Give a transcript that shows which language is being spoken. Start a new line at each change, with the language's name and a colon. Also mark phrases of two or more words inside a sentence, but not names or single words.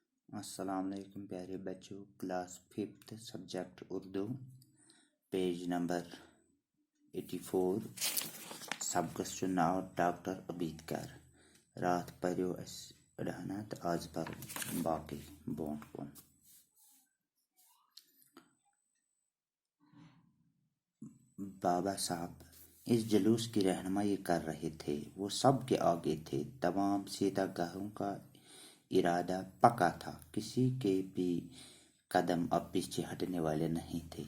Urdu: السلام علیکم پیارے بچوں،
English: class 5 subject
Urdu: اردو،
English: page number 84.
Kashmiri: سبقس چھُ ناو ڈاکٹر عبیدکر۔ راتھ پریو اَسہِ أڑہنا تہٕ آز پرو باقٕے برونٛٹھ کُن۔
Urdu: بابا صاحب اس جلوس کی رہنمائی کر رہے تھے۔ وہ سب کے آگے تھے۔ تمام سیدھا گاہوں کا ارادہ پکا تھا، کسی کے بھی قدم اب پیچھے ہٹنے والے نہیں تھے۔